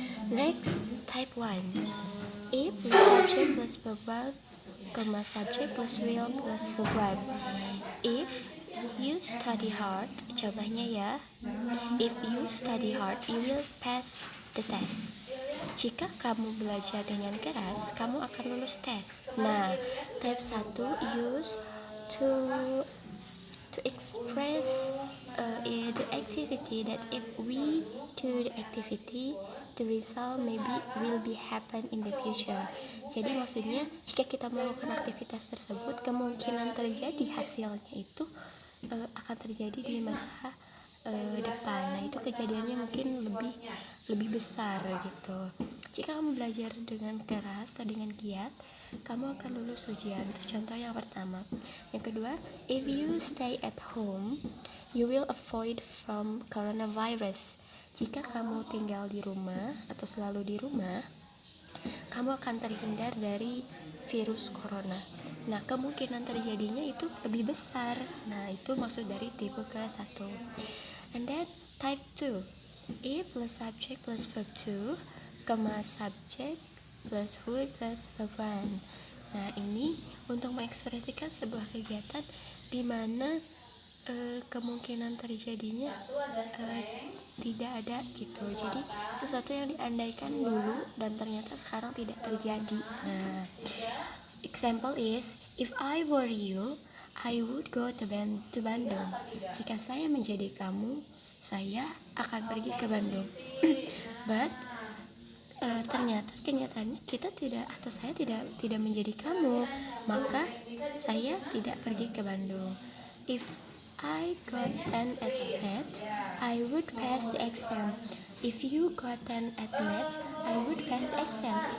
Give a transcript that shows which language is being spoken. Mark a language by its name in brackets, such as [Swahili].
[English] Next, type 1. If plus subject plus verb 1, comma subject plus will plus verb 1. If you study hard, [Indonesian] contohnya ya, [English] if you study hard, you will pass the test. [Indonesian] Jika kamu belajar dengan keras, kamu akan lulus tes. [English] Nah, type 1 use to express the activity that if we do the activity, the result maybe will be happen in the future. [Indonesian] Jadi maksudnya jika kita melakukan aktivitas tersebut, kemungkinan terjadi hasilnya itu akan terjadi di masa depan. Nah, itu kejadiannya mungkin lebih besar gitu. Jika kamu belajar dengan keras atau dengan giat, kamu akan lulus ujian. Itu contoh yang pertama. Yang kedua, [English] if you stay at home, you will avoid from coronavirus. [Indonesian] Jika kamu tinggal di rumah atau selalu di rumah, kamu akan terhindar dari virus corona. Nah, kemungkinan terjadinya itu lebih besar. Nah, itu maksud dari tipe ke-1. [English] And then type 2. If plus subject plus verb 2, comma subject plus would plus verb 1. [Indonesian] Nah, ini untuk mengekspresikan sebuah kegiatan di mana kemungkinan terjadinya tidak ada gitu. Jadi sesuatu yang diandaikan dulu dan ternyata sekarang tidak terjadi. Nah, [English] example is, if I were you, I would go to Bandung. [Indonesian] Jika saya menjadi kamu, saya akan pergi ke Bandung. But ternyata kenyataannya kita tidak, atau saya tidak menjadi kamu, maka saya tidak pergi ke Bandung. [English] If I got 10 at math, I would pass the exam. If you got 10 at math, I would pass the exam.